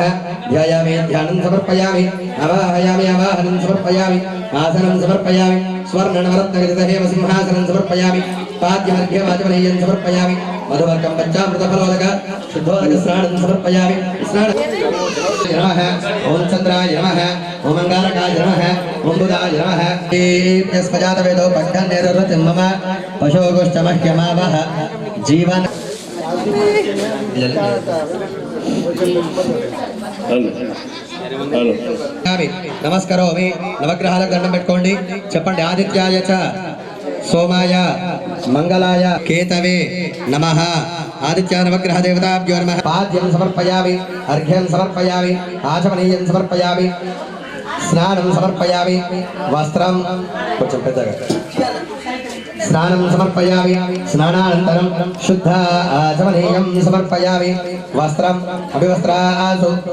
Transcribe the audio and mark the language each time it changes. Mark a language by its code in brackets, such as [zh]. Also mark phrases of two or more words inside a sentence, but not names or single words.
[sa] ध्यायामि ध्यानं समर्पयामि आवाहयामि आवाहनं समर्पयामि आसनं समर्पयामि स्वर्णनवरत्नविदितहेम सिंहासनं समर्पयामि पाद्यमर्घ्यमाचमनीयं समर्पयामि मधुवर्गं पञ्चामृतफलोदक शुद्धोदकस्नानं समर्पयामि नमः ओं चन्द्राय नमः ओं अङ्गारकाय नमः ओं बुधाय नमः यस्मजातवेदो पठ्यन्निरृतिं मम पशोगोश्च मह्यमावह जीवन నమస్కరోమి [te] నవగ్రహాలకు దండం పెట్టుకోండి చెప్పండి [sa] ఆదిత్యాయ చ సోమాయ మంగళాయ కేతవే నమః ఆదిత్య నవగ్రహ దేవతాభ్యో నమః పాద్యం సమర్పయామి అర్ఘ్యం సమర్పయామి ఆచమనీయం సమర్పయామి స్నానం సమర్పయామి వస్త్రం [te] కొంచెం పెద్దగా [sa] స్నానం సమర్పయామి స్నానానంతరం శుద్ధ ఆచమనీయం సమర్పయామి వస్త్రం అభివస్త్రాసు